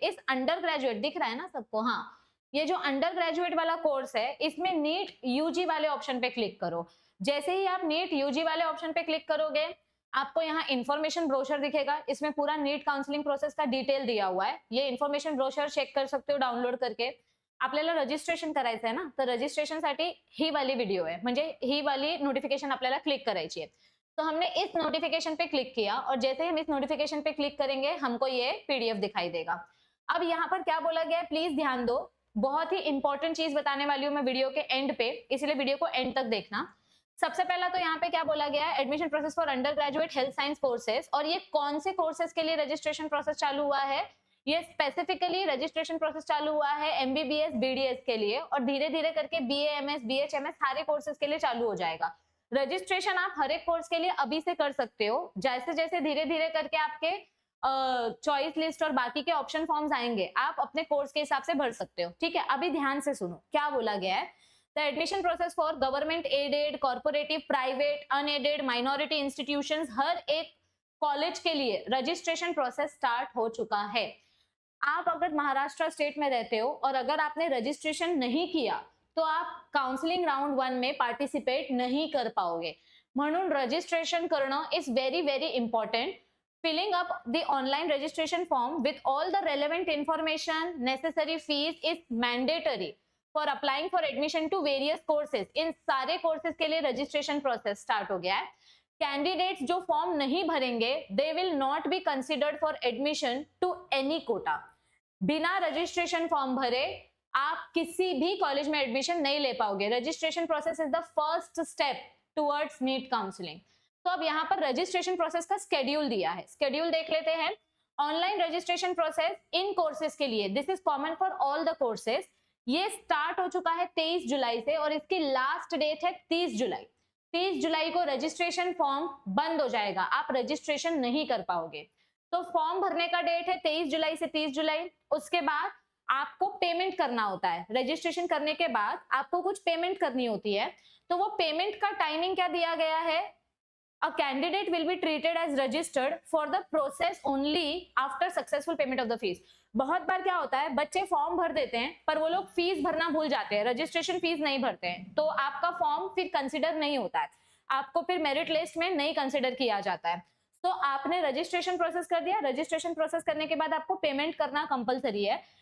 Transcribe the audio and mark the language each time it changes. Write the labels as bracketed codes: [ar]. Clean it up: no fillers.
[hi] इस under graduate दिख रहा है ना सबको? हाँ, ये जो अंडर ग्रेजुएट वाला कोर्स है, इसमें नीट यूजी वाले ऑप्शन पे क्लिक करो। जैसे ही आप नीट यूजी वाले ऑप्शन पे क्लिक करोगे, आपको यहाँ इन्फॉर्मेशन ब्रोशर दिखेगा। इसमें पूरा नीट काउंसलिंग प्रोसेस का डिटेल दिया हुआ है। ये इन्फॉर्मेशन ब्रोशर चेक कर सकते हो डाउनलोड करके। [mr] आपल्याला रजिस्ट्रेशन करायचं आहे ना, तर रजिस्ट्रेशनसाठी ही वाली व्हिडिओ आहे, म्हणजे ही वाली नोटिफिकेशन आपल्याला क्लिक करायची है। [hi] तो हमने इस नोटिफिकेशन पे क्लिक किया और जैसे ही हम इस नोटिफिकेशन पे क्लिक करेंगे, हमको ये पीडीएफ दिखाई देगा। अब यहाँ पर क्या बोला गया है, प्लीज ध्यान दो। बहुत ही इंपॉर्टेंट चीज बताने वाली हूँ मैं वीडियो के एंड पे, इसलिए वीडियो को एंड तक देखना। सबसे पहला तो यहाँ पे क्या बोला गया है, admission process for under graduate health science courses. और ये कौन से कोर्सेज के लिए रजिस्ट्रेशन प्रोसेस चालू हुआ है? ये स्पेसिफिकली रजिस्ट्रेशन प्रोसेस चालू हुआ है एमबीबीएस बीडीएस के लिए, और धीरे धीरे करके बीएएमएस बीएचएमएस सारे कोर्सेज के लिए चालू हो जाएगा। रजिस्ट्रेशन आप हर एक कोर्स के लिए अभी से कर सकते हो। जैसे जैसे धीरे धीरे करके आपके चॉइस लिस्ट और बाकी के ऑप्शन फॉर्म्स आएंगे, आप अपने कोर्स के हिसाब से भर सकते हो, ठीक है। अभी ध्यान से सुनो क्या बोला गया है। [en] the admission process for government aided, cooperative, private, unaided, minority institutions, [hi] हर एक कॉलेज के लिए रजिस्ट्रेशन प्रोसेस स्टार्ट हो चुका है। आप अगर महाराष्ट्र स्टेट में रहते हो और अगर आपने रजिस्ट्रेशन नहीं किया, तो आप काउंसलिंग राउंड 1 में पार्टिसिपेट नहीं कर पाओगे। [mr] म्हणून रजिस्ट्रेशन करणं [en] Is very very important. Filling up the online registration form with all the relevant information, necessary fees is mandatory for applying for admission to various courses। [hi] इन सारे कोर्सेज के लिए registration process start हो गया है। Candidates जो form नहीं भरेंगे, [en] They will not be considered for admission to any quota. [hi] बिना रजिस्ट्रेशन फॉर्म भरे आप किसी भी कॉलेज में एडमिशन नहीं ले पाओगे। [en] Registration process is the first step towards NEET counselling. [hi] तो अब यहाँ पर रजिस्ट्रेशन प्रोसेस का स्केड्यूल दिया है, स्केड्यूल देख लेते हैं। Online registration process in courses के लिए, [en] this is common for all the courses, [hi] ये स्टार्ट हो चुका है 23 जुलाई से और इसकी लास्ट डेट है 30 जुलाई। 30 जुलाई को रजिस्ट्रेशन फॉर्म बंद हो जाएगा, आप रजिस्ट्रेशन नहीं कर पाओगे। तो फॉर्म भरने का डेट है 23 जुलाई से 30 जुलाई। उसके बाद आपको पेमेंट करना होता है। रजिस्ट्रेशन करने के बाद आपको कुछ पेमेंट करनी होती है। तो वो पेमेंट का टाइमिंग क्या दिया गया है? [en] A candidate will be treated as registered for the process only after successful payment of the fees। [hi] बहुत बार क्या होता है, बच्चे फॉर्म भर देते हैं पर वो लोग फीस भरना भूल जाते हैं, रजिस्ट्रेशन फीस नहीं भरते हैं, तो आपका फॉर्म फिर कंसिडर नहीं होता है, आपको फिर मेरिट लिस्ट में नहीं कंसिडर किया जाता है। तो आपने रजिस्ट्रेशन प्रोसेस कर दिया, रजिस्ट्रेशन प्रोसेस करने के बाद आपको पेमेंट करना कंपलसरी है।